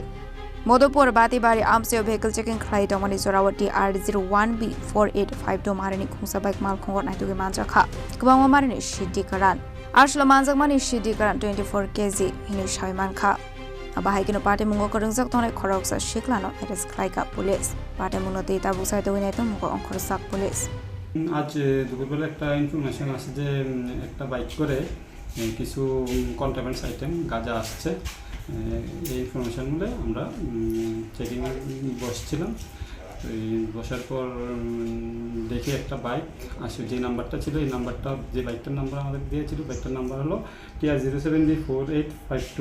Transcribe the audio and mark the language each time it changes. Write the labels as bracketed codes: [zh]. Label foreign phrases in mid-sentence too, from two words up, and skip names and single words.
[trp] Madhupur Bhatibari Amchaio [en] vehicle checking [trp] Khlaiwi Tongmani Jorao R01B 4852 Marani Khungsa bike Malkhungo Naitogwi Manjakha Kubangma Marani Siddi Kwran Arslo Manjakmani Siddi Kwran 24 kg hini Shaimankha Abahikino Patimungo Khorang Tonai Khoroksa Shiklano arrest Khlaikha Police. Patimungo te tabu site Naitogwi Khoroksa Police. [bn] আজ দুপুরবেলা একটা ইনফরমেশন আছে যে একটা বাইক করে কিছু [en] contraband item [bn] গাঁজা আসছে। এই ইনফরমেশন মিলে আমরা চেকিং বসছিলাম। এই বসার পর দেখি একটা বাইক আসে, যে নাম্বারটা ছিল এই নাম্বারটা, যে বাইকটার নাম্বার আমাদের দিয়েছিল বাইকটার নাম্বার হলো TR07B4852।